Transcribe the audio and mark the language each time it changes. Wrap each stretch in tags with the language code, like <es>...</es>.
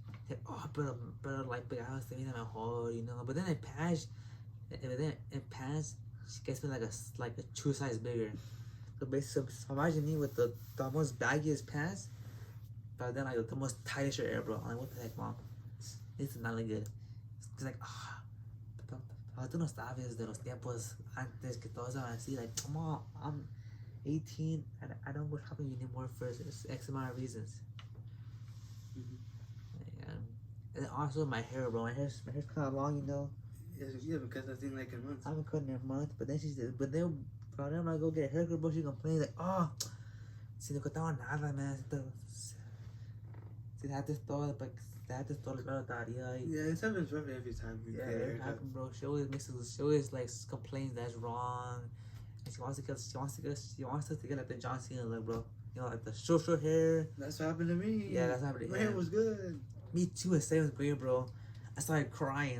<en>Like, oh,</en> <es>pero</es> <en>like</en> <es>pegadas te viene mejor,</es> <en>you know. But then in pants, she gets me like a true size bigger. So basically, so imagine me with the most baggiest pants, but then like the most tightest shirt ever, bro. I'm like, what the heck, mom? This is not like good. It's like,</en> <es>tú no sabes de los tiempos antes que todos eran así.</es> <en>Like, mom, I'm 18 and I don't go shopping anymore for X amount of reasons. And also my hair, bro. My hair's kind of long, you know. Yeah, because I think like a month. I haven't cut in a month, but then when I go get a haircut, bro, she complains like, oh,</en> <es>si no cortaba nada,</es> <en>man.</en> <es>Si dejaste todo el pelo estaría ahí.</es> <en>Yeah, it happens roughly every time we Yeah, get a it haircut. happened, bro. She always like complains that's wrong, and she wants us to get like the John Cena look, bro. You know, like the short hair. That's what happened to me. Yeah, that's happened to My him. hair was good. Me too in 7th grade, bro. I started crying.</en>